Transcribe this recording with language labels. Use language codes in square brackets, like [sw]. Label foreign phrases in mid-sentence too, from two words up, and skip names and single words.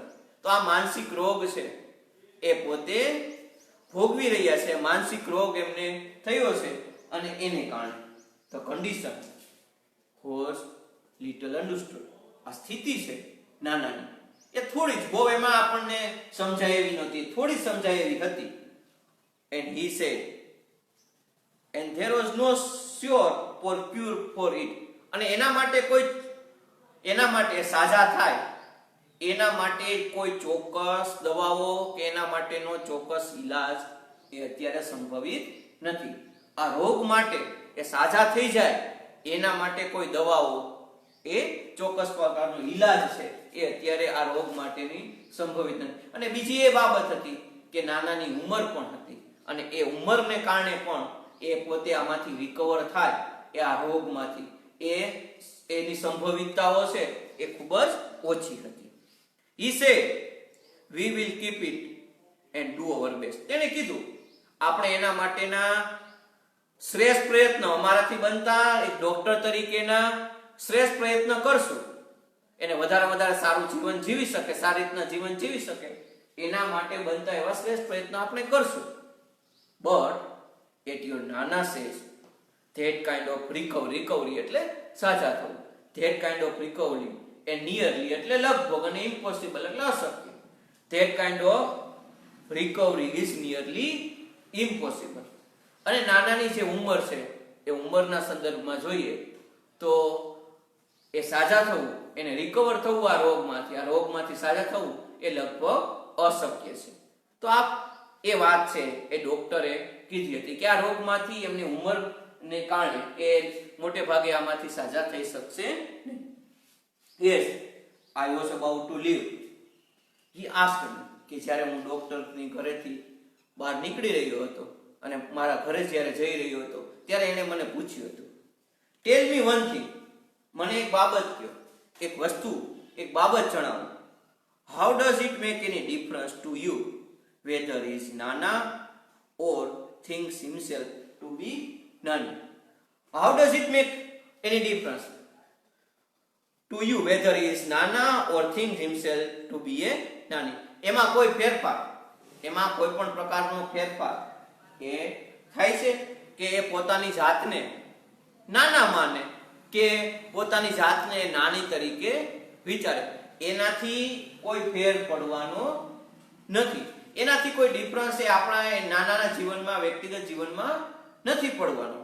[gu] તો આ માનસિક રોગ છે એ પોતે ભોગવી રહ્યા છે. માનસિક રોગ એમને થયો છે અને એને કારણે [en] the condition was little understood. [gu] આ સ્થિતિ છે નાનાની એ થોડી જ, બહુ એમાં આપણને સમજાય એવી નહોતી, થોડી સમજાય એવી હતી. [en] And he said, and there was no sure for cure for it. [gu] અને એના માટે સાજા થાય એના માટે કોઈ ચોક્કસ દવાઓ કે એના માટેનો ચોક્કસ ઈલાજ એ અત્યારે સંભવિત નથી. આ રોગ માટે એ સાજા થઈ જાય એના માટે કોઈ દવાઓ એ ચોક્કસ પ્રકારનો ઈલાજ છે એ અત્યારે આ રોગ માટેની સંભવિત નથી. અને બીજી એ બાબત હતી કે નાનાની ઉંમર પણ હતી અને એ ઉંમરને કારણે પણ એ પોતે આમાંથી રિકવર થાય એ આ રોગમાંથી એની સંભવિતતાઓ છે એ ખૂબ જ ઓછી હતી. [en] He said, we will keep it and do our best. [gu] તેને કીધું આપણે એના માટેના શ્રેષ્ઠ પ્રયત્ન અમારાથી બનતા એક ડોક્ટર તરીકેના શ્રેષ્ઠ પ્રયત્ન કરશું. એને વધારે સારું જીવન જીવી શકે, સારી રીતના જીવન જીવી શકે એના માટે બનતા એવા શ્રેષ્ઠ પ્રયત્ન આપણે કરશું. [en] But at your નાના says that kind of recovery [gu] એટલે સાજા થવું, [en] that kind of recovery and nearly [gu] એટલે લગભગ અને [en] impossible [gu] એટલે અશક્ય. [en] That kind of recovery is nearly impossible. [gu] અને નાનાની જે ઉંમર છે એ ઉંમરના સંદર્ભમાં જોઈએ તો એ સાજા થવું, એને રિકવર થવું આ રોગમાંથી સાજા થવું એ લગભગ અશક્ય છે. તો આ એ વાત છે એ ડોક્ટરે કીધી હતી કે આ રોગમાંથી એમની ઉંમરને કારણે એ મોટે ભાગે આમાંથી સાજા થઈ શકશે નહીં. [en] Yes, I was about to leave. He asked me [gu] કે જ્યારે હું ડોક્ટરની ઘરેથી બહાર નીકળી રહ્યો હતો અને મારા ઘરે જ્યારે જઈ રહ્યો હતો ત્યારે એણે મને પૂછ્યું હતું, [en] tell me one thing, [gu] મને એક બાબત કહો, એક બાબત જણાવો. [en] how does it make any difference to you whether he is Nana or thinks himself to be Nani? How does it make any difference to you whether he is Nana or thinks himself to be a Nani? [gu] એમાં કોઈ પણ પ્રકારનો ફેરફાર એ થાય છે કે એ પોતાની જાતને નાના માને કે પોતાની જાતને નાની તરીકે વિચારે? એનાથી કોઈ ફેર પડવાનો નથી, એનાથી કોઈ ડિફરન્સ એ આપણા નાનાના જીવનમાં, વ્યક્તિગત જીવનમાં નથી પડવાનો.